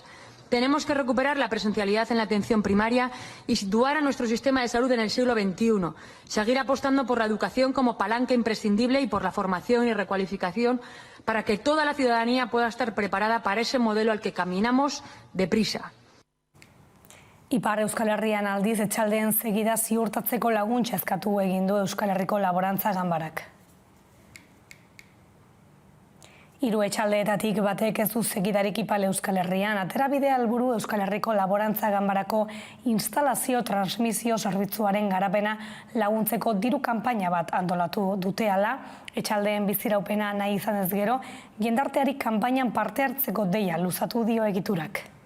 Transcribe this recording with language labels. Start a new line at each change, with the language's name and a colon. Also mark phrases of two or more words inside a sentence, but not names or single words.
Spanish: Tenemos que recuperar la presencialidad en la atención primaria y situar a nuestro sistema de salud en el siglo XXI. Seguir apostando por la educación como palanca imprescindible y por la formación y recualificación para que toda la ciudadanía pueda estar preparada para ese modelo al que caminamos deprisa.
Basque: Ipar Euskal Herrian aldiz etxaldeen segida ziurtatzeko laguntza eskatu egin du Euskal Herriko Laborantza Ganbarak. 3 etxaldeetatik batek ez du segidarik Ipar Euskal Herrian, aterabidea helburu Euskal Herriko Laborantza Ganbarako instalazio transmisio zerbitzuaren garapena laguntzeko diru kanpaina bat antolatu dute hala, etxaldeen biziraupena nahi izan ez gero, jendarteari kanpainan parte hartzeko deia luzatu dio egiturak.